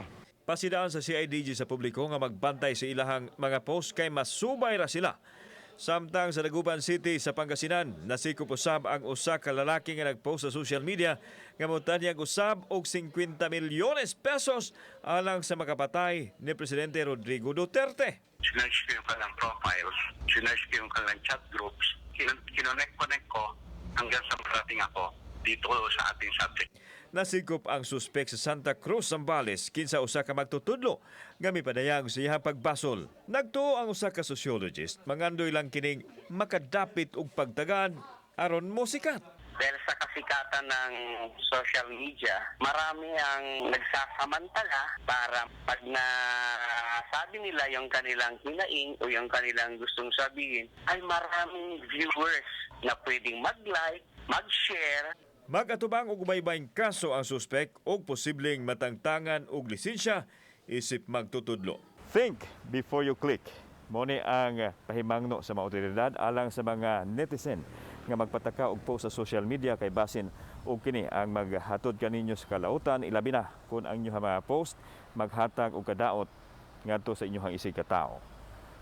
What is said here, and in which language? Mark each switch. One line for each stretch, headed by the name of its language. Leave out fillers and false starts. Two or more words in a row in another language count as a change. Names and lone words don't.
Cebuano: Pasidaan sa CIDG sa publiko nga magbantay sa ilahang mga post kay masubay ra sila. Samtang sa Dagupan City sa Pangasinan, nasikop usab ang usa ka lalaki nga nagpost sa
English: social media
Cebuano: nga motanyag usab og 50 milyones pesos alang sa makapatay ni Presidente Rodrigo Duterte.
Filipino: Sinerge ko yung kanilang profiles, sinerge ko yung kanilang
English: chat groups,
Filipino: kinonect ko hanggang sa marating ako dito sa ating subject.
Cebuano: Nasikop ang suspek sa Santa Cruz, Zambales, kinsa usa ka magtutudlo nga mipadayag sa iyang pagbasol. Nagtuo ang usa ka sociologist, mangandoy lang kining makadapit og pagtagan aron mo sikat.
Filipino: Dahil sa kasikatan ng
English: social media,
Filipino: marami ang nagsasamantala para pag nasabi nila yung kanilang hinaing o yung kanilang gustong sabihin, ay maraming viewers na pwedeng mag-like, mag-share.
Cebuano: Mag-atubang og umaybayng kaso ang suspek og posibleng matangtangan og lisensya isip magtutudlo.
English: Think before you click.
Cebuano: Moni ang pahimangno sa mga otoridad alang sa mga netizen nga magpataka og post sa
English: social media
Cebuano: kay basin og kini ang maghatod kaninyo sa kalautan, ilabi na kung ang inyong mga post maghatag og kadaot ngadto sa inyong isig ka tawo.